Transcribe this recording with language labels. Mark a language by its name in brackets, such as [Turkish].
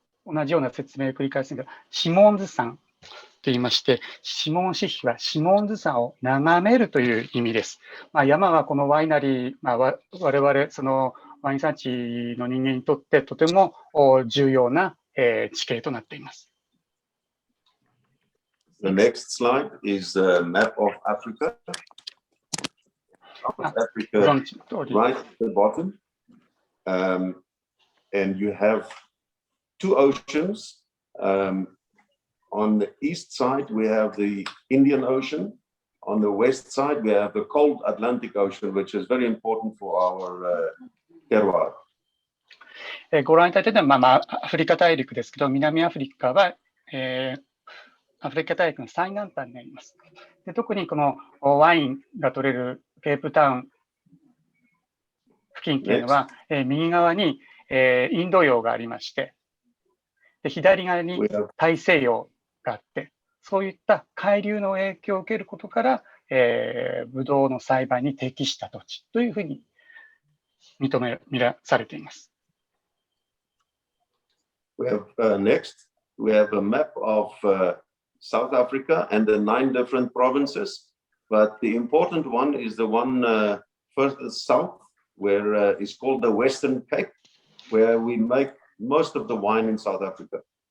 [Japanese] 同じような説明を繰り返すんですが、シモンズ山と言いまして、シモンシッヒはシモンズ山を眺めるという意味です。山はこのワイナリー、我々そのワイン産地の人間にとってとても重要な地形となっています。 [English] The next slide is a map of Africa. Africa right at the bottom. And you have two oceans. On the east side, we have the Indian Ocean. On the west side, we have the cold Atlantic Ocean, which is very important for our terroir. [Japanese] ご覧いただいたのは、アフリカ大陸ですけど、南アフリカは、アフリカ大陸の最南端になります。で特にこのワインが取れるケープタウン付近というのは、右側に、インド洋がありまして、で左側に大西洋があって、そういった海流の影響を受けることから、ブドウの栽培に適した土地というふうに認めされています。 [English] Next, we have a map of South Africa and the 9 different provinces, but the important one is the one further south, where it's called the Western Cape, where we make most of the wine in South Africa.